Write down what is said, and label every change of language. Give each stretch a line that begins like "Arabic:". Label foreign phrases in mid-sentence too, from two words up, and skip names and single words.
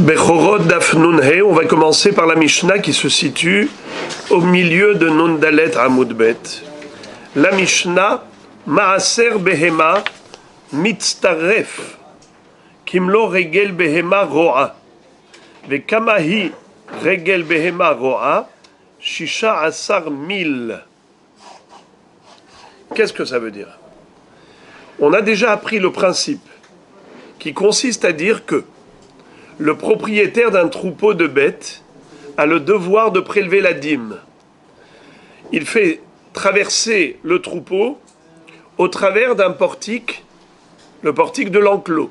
French: Bechorot Daf Nun He, on va commencer par la Mishnah qui se situe au milieu de Nun Dalet Amud Bet.
Hebrew: La Mishnah, מעשר בהמה מצטרף, כמלא רגל בהמה רועה, וכמה היא רגל בהמה רועה, שישה עשר מיל.
French: Qu'est-ce que ça veut dire? On a déjà appris le principe qui consiste à dire que le propriétaire d'un troupeau de bêtes a le devoir de prélever la dîme. Il fait traverser le troupeau au travers d'un portique, le portique de l'enclos.